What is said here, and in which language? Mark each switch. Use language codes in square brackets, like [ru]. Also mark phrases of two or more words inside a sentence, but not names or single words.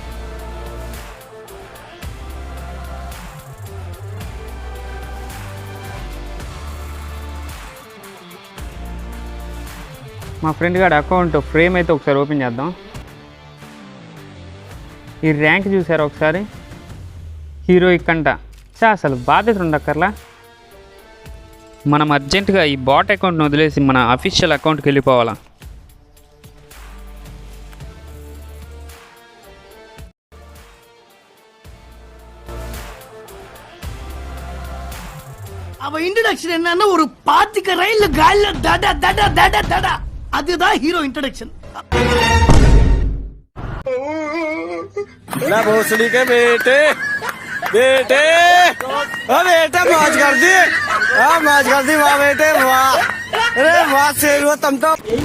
[te] మా ఫ్రెండ్ గారి [en] account frame [te] అయితే ఒకసారి ఓపెన్ చేద్దాం. ఈ ర్యాంక్ చూసారా ఒకసారి, హీరోయిక్ అంట. అసలు బాధ్యత ఉండక్కర్లా. మనం అర్జెంటుగా ఈ [en] bot accountని [te] వదిలేసి మన [en] official accountకి [te] వెళ్ళిపోవాలా. [ta] அவ இன்ட்ரோடக்ஷன் என்னன்னா ஒரு பாத்திக்க ரயில்ல கால்ல தட தட தட தட, அதுதான் [en] hero introduction. [hi] ना भोसड़ी के बेटे बेटे बेटे मौज कर दी, हाँ मौज कर दी, वाह बेटे वाह, अरे वाह शेर हो तुम तो.